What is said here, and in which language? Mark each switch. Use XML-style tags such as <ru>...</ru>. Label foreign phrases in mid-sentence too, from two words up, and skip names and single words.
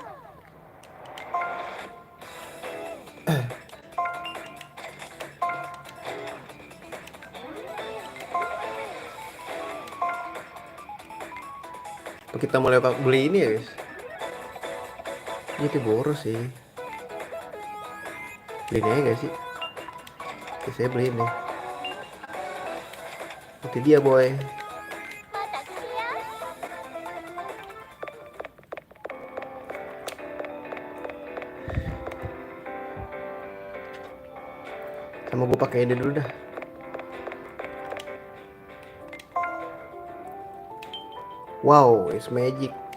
<id>Tuh, kita mulai beli ini ya guys. Ini tuh boros sih. Beliin aja gak sih? Oke, saya beliin deh. Itu dia boy.</id> <ja>また来や</ja> <id>Sama gue pakai ini dulu dah.</id> <en>Wow, it's magic.</en>